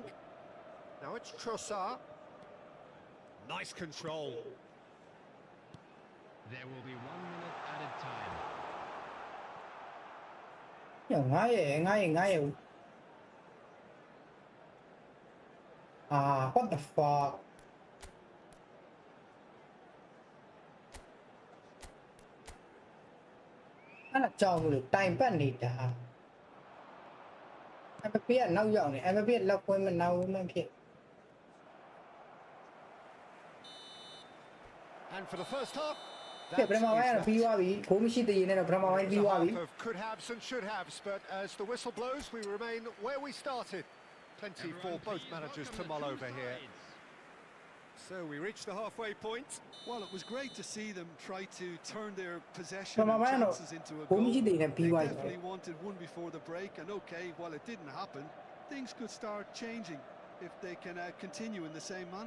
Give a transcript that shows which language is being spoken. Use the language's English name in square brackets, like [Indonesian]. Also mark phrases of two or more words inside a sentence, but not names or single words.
[English] Now it's Trossard. Nice control. There will be 1 minute added time. [Burmese] ညငါရဲ့ [English] what the fuck [Burmese] အဲ့ဒါကြောက်လို့တိုင်ပတ်နေတာအမပြေကနောက်ရောက်နေအမပြေလက်ကွင်းမနောက်မှဖြစ် [English] And for the first half, [Burmese] ပြပထမပိုင်းကတော့ပြီးသွားပြီဂိုးမရှိသေးရင်လည်းပထမပိုင်းပြီးသွားပြီ [English] could haves and should haves, but as the whistle blows, we remain where we started. Plenty for both managers to mull over here. So we reach the halfway point. Well, it was great to see them try to turn their possession and chances into a goal. They definitely wanted one before the break, and okay, while it didn't happen, things could start changing if they can continue in the same manner.